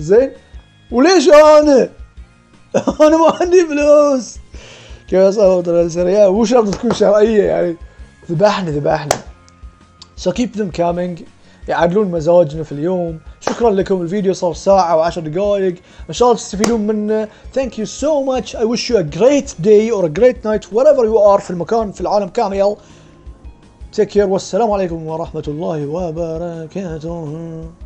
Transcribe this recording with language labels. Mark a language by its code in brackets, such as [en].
[ar] زين، وليش انا ما عندي فلوس؟ كيف اسأل بطريقة سريعة؟ مو شرط تكون شرعية، يعني ذبحني. [en] so keep them coming، [ar] يعدلون مزاجنا في اليوم. شكرا لكم، الفيديو صار ساعة و10 دقائق، ان شاء الله تستفيدون منه. [en] thank you so much, I wish you a great day or a great night wherever you are [ar] في المكان في العالم كامل. [en] take care [ar] والسلام عليكم ورحمة الله وبركاته.